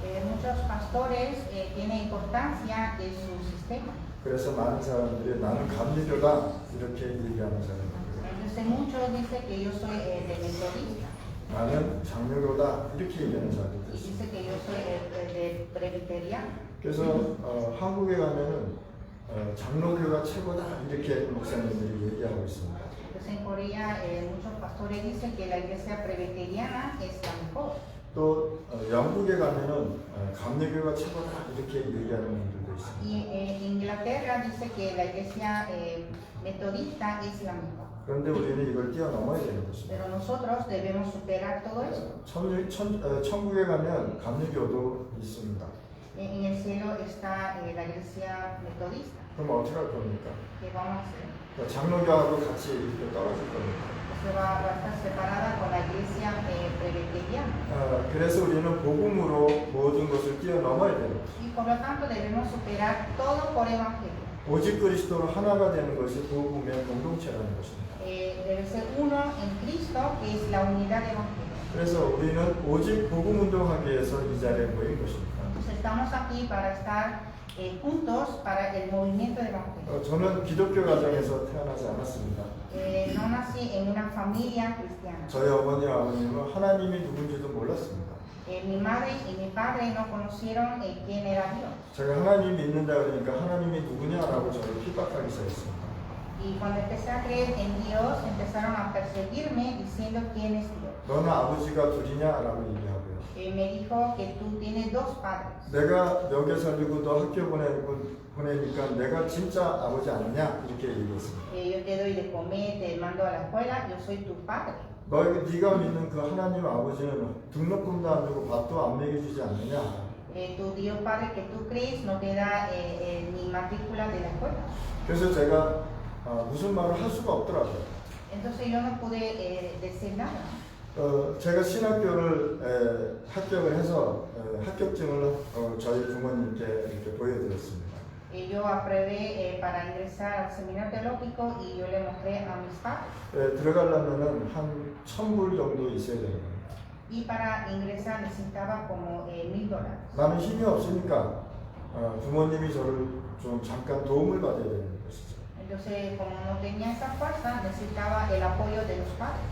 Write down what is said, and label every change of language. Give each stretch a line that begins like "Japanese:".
Spanish: Muchos pastores tienen importancia de su sistema.
Korean: 그래서 많은 사람들이 나는 감리교다 이렇게 얘기하는 사람들.
Spanish: Entonces muchos dicen que yo soy de metodista.
Korean: 나는 장로교다 이렇게 얘기하는 사람들도
Spanish: Y
Korean: 있습니다.
Spanish: dice que yo soy de presbiteriano.
Korean: 그래서 한국에 가면은 장로교가 최고다 이렇게 목사님들이 얘기하고 있습니다.
Spanish: Entonces en Corea muchos pastores dicen que la iglesia presbiteriana es la mejor.
Korean: 또 영국에 가면은 감리교가 최고다 이렇게 얘기하는 분들도 있습니다.
Spanish: Y Inglaterra dice que la iglesia metodista es la mejor.
Korean: 그런데 우리는 이걸 뛰어넘어야 되는 것입니다.
Spanish: Pero nosotros debemos superar todo eso.
Korean: 천국에 가면 감리교도 있습니다.
Spanish: En el cielo está la iglesia metodista.
Korean: 그럼 어떻게 할 겁니까?
Spanish: ¿Qué vamos a hacer?
Korean: 장로교하고 같이 이렇게 떨어질 겁니다.
Spanish: Se va a estar separada con la iglesia presbiteriana.
Korean: 그래서 우리는 복음으로 모든 것을 뛰어넘어야 돼요.
Spanish: Y por lo tanto debemos superar todo por evangelio.
Korean: 오직 그리스도로 하나가 되는 것이 복음의 공동체라는 것입니다.
Spanish: Debe ser uno en Cristo, que es la unidad de evangelio.
Korean: 그래서 우리는 오직 복음 운동하기 위해서 이 자리에 모인 것입니다.
Spanish: Entonces estamos aquí para estar juntos para el movimiento de evangelio.
Korean: 저는 기독교 가정에서 태어나지 않았습니다.
Spanish: No nací en una familia cristiana.
Korean: 저희 어머니와 아버님은 하나님이 누군지도 몰랐습니다.
Spanish: Mi madre y mi padre no conocieron quién era Dios.
Korean: 제가 하나님 믿는다 그러니까 하나님이 누구냐라고 저를 핍박하기 시작했습니다.
Spanish: Y cuando empecé a creer en Dios, empezaron a perseguirme diciendo quién es Dios.
Korean: 너는 아버지가 둘이냐라고 얘기하고요.
Spanish: Me dijo que tú tienes dos padres.
Korean: 내가 여기에 살리고 너 학교 보내니까 내가 진짜 아버지 아니냐 이렇게 얘기했습니다.
Spanish: Yo te doy de comer, te mando a la escuela, yo soy tu padre.
Korean: 네가 믿는 그 하나님 아버지는 등록금도 안 주고 밥도 안 먹여주지 않느냐.
Spanish: Tu Dios Padre que tú crees no te da ni matrícula de la escuela.
Korean: 그래서 제가 무슨 말을 할 수가 없더라고요.
Spanish: Entonces yo no pude decir nada.
Korean: 제가 신학교를 합격을 해서 합격증을 저희 부모님께 이렇게 보여드렸습니다.
Spanish: Yo aprobé para ingresar al seminario teológico y yo le mostré a mis padres.
Korean: 들어가려면은 한 1,000불 정도 있어야 되는 겁니다.
Spanish: Y para ingresar necesitaba como $1,000.
Korean: 나는 힘이 없으니까 부모님이 저를 좀 잠깐 도움을 받아야 되는 것이죠.
Spanish: Entonces, como no tenía esa fuerza, necesitaba el apoyo de los padres.